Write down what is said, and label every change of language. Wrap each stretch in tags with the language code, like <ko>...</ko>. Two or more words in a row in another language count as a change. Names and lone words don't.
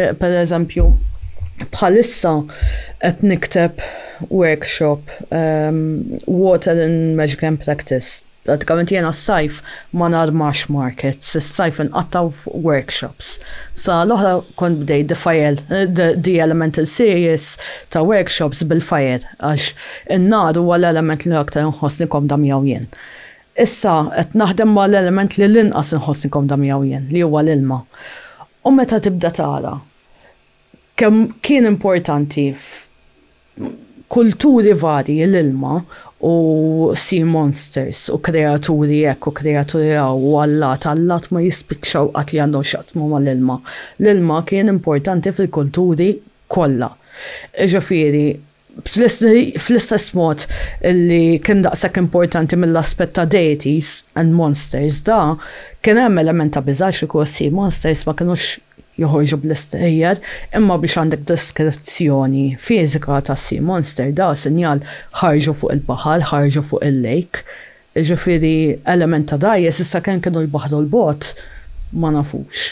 <mt>Anke pereżempju bħalissa qed nikteb workshop Water and Magic and Practice. Pratikament jiena s-sajf ma narmax markets, s-sajf nqattaw workshops. Sa l-oħra kont bdej</mt> <en>the elemental series</en> <mt>ta' workshops bil-fire, għax in-nar huwa l-element li aktar nħossni komda miegħu jien. Issa qed naħdem ma l-element li l-inqas nħossni komda miegħu jien, li huwa l-ilma. U meta tibda tara kemm kien importanti kulturi varji l-ilma u</mt> <en>sea monsters</en> <mt>u kreaturi u kreaturi u allat ma jispiċċaw qatt li għandhom x'jaqsmu mal-ilma. L-ilma kien importanti fil-kulturi kollha. Ġifieri, fl-istess mod li kien daqshekk importanti mill-aspett ta'</mt> <en>deities and monsters</en> <mt>da, kien hemm element ta' biżgħax li</mt> <en>sea monsters</en> <mt>ma kinux joħorġu bl-istejjer, imma biex għandek deskrizzjoni fizika ta'</mt> <en>sea monster</en> <mt>da' sinjal ħarġu fuq il-baħar, ħarġu fuq il-lake. Ġifieri element ta' dajjes issa kienu jbaħdu l-bot ma nafux.</mt>